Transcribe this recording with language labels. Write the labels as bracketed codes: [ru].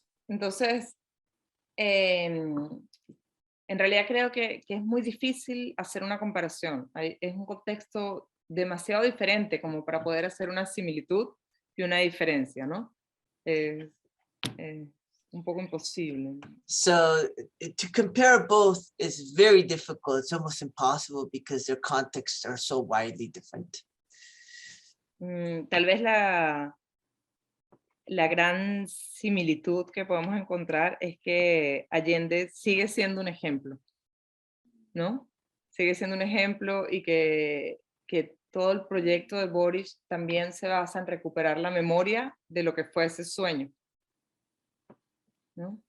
[es] Entonces, en realidad creo que es muy difícil hacer una comparación. Es un contexto demasiado diferente como para poder hacer una similitud y una diferencia, ¿no? Un poco imposible. [en] So to compare both is very difficult. It's almost impossible because their contexts are so widely different. [es] Tal vez la gran similitud que podemos encontrar es que Allende sigue siendo un ejemplo, ¿no? sigue siendo un ejemplo y que todo el proyecto de Boric también se basa en recuperar la memoria de lo que fue ese sueño, ¿no?